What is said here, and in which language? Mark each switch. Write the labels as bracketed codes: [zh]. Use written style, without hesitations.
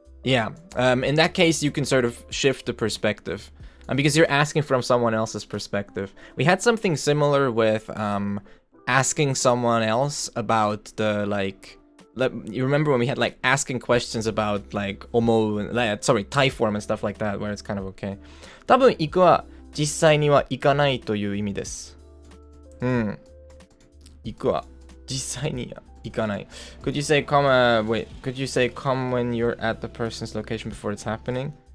[en] Yeah, in that case, you can sort of shift the perspective. Because you're asking from someone else's perspective. We had something similar with asking someone else about the, like, you remember when we had, like, asking questions about, like, Thai form and stuff like that, where it's kind of okay. [ja] 多分行くは実際には行かないという意味です。行くは実際には行かない。 [en] Could you say come, could you say come when you're at the person's location before it's happening?